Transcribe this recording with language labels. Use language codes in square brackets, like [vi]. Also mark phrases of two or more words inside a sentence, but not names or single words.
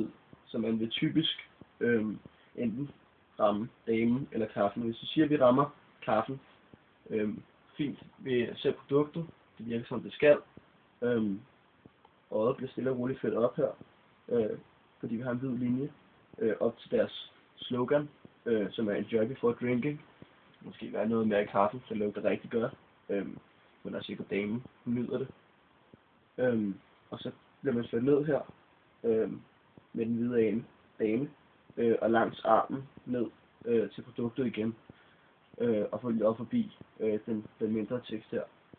[da] Så man vil typisk enten ramme damen eller kaffen. Hvis vi siger, at vi rammer kaffen fint ved at se produktet, det virker som det skal. Øjet bliver stille og roligt ført op her, fordi vi har en hvid linje op til deres slogan, som er [en] Enjoy before drinking. [da] Måske være noget mere i kaffen, så lugter rigtig godt. Men der er sikkert damen, hun nyder det. Og så bliver man ført ned her med den hvide dame og langs armen ned til produktet igen. Og følge op forbi den mindre tekst her.